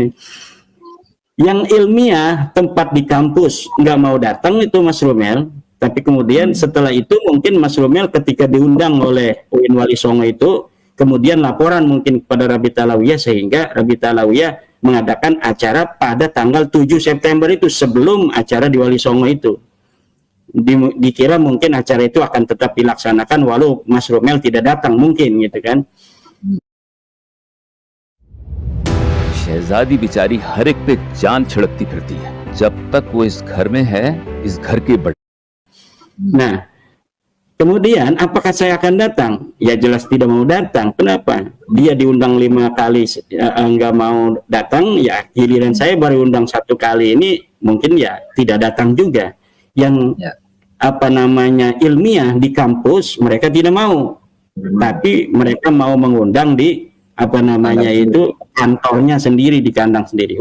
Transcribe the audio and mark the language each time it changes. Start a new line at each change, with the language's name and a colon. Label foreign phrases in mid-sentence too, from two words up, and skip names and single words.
Indonesian: Yang ilmiah tempat di kampus nggak mau datang itu Mas Romel, tapi kemudian setelah itu mungkin Mas Romel ketika diundang oleh UIN Wali Songo itu, kemudian laporan mungkin kepada Rabita Alawiyah sehingga Rabita Alawiyah mengadakan acara pada tanggal 7 September itu sebelum acara di Wali Songo itu. Dikira mungkin acara itu akan tetap dilaksanakan walau Mas Romel tidak datang mungkin gitu kan.
Hindi: शहजादी बेचारी हर एक पे जान छिड़कती फिरती है जब तक वो इस घर में है इस घर के बड़े.
Indonesian: Nah, kemudian apakah saya akan datang? Ya jelas tidak mau datang. Kenapa? Dia diundang 5 kali nggak mau datang, ya giliran saya baru undang 1 kali ini mungkin ya tidak datang juga. Yang ilmiah di kampus mereka tidak mau, tapi mereka mau mengundang di itu kantornya sendiri, di kandang sendiri.